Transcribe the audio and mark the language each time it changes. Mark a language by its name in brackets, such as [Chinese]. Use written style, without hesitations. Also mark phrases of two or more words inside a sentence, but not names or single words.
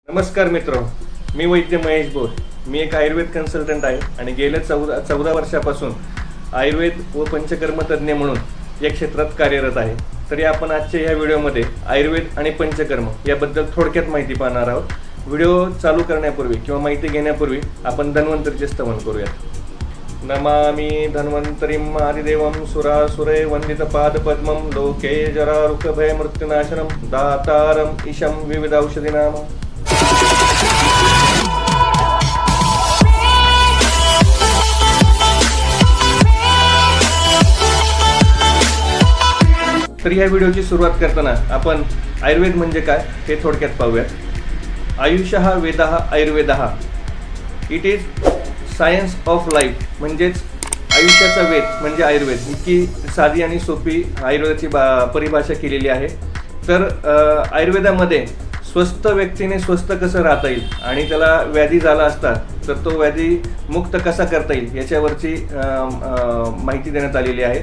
[Marathi] नमस्कार मित्र, मी वैद्य महेश बोर. मी एक आयुर्वेद कन्सल्टंट आहे आणि गेल्या 14 वर्षापासून आयुर्वेद व पंचकर्म तज्ज्ञ म्हणून या क्षेत्रात कार्यरत आहे. तरी आपण आजच्या या व्हिडिओमध्ये आयुर्वेद आणि पंचकर्म याबद्दल थोडक्यात माहिती पाहणार आहोत. व्हिडिओ चालू करण्यापूर्वी किंवा माहिती घेण्यापूर्वी आपण धन्वंतरीचे स्तवन करूयात. [Sanskrit] नमामि धन्वंतरिं आदिदेवं सुरासुरे वंदित पादपद्मं लोके जरारुक भय मृत्युनाशनं दातारं ईशं विविध औषधीनाम. [Marathi] तर ह्या व्हिडिओची सुरुवात करताना आपण आयुर्वेद म्हणजे काय हे थोडक्यात पाहूयात. [Sanskrit] आयुषः वेदः आयुर्वेदः. [English] it is science of life. [Marathi] म्हणजेच आयुष्याचा वेद म्हणजे आयुर्वेद. इतकी साधी आणि सोपी आयुर्वेदाची परिभाषा केलेली आहे. तर आयुर्वेदामध्ये स्वस्थ व्यक्तीने स्वस्थ कसं राहता येईल आणि त्याला व्याधी झाला असता तर तो व्याधी मुक्त कसा करता येईल याच्यावरची माहिती देण्यात आलेली आहे.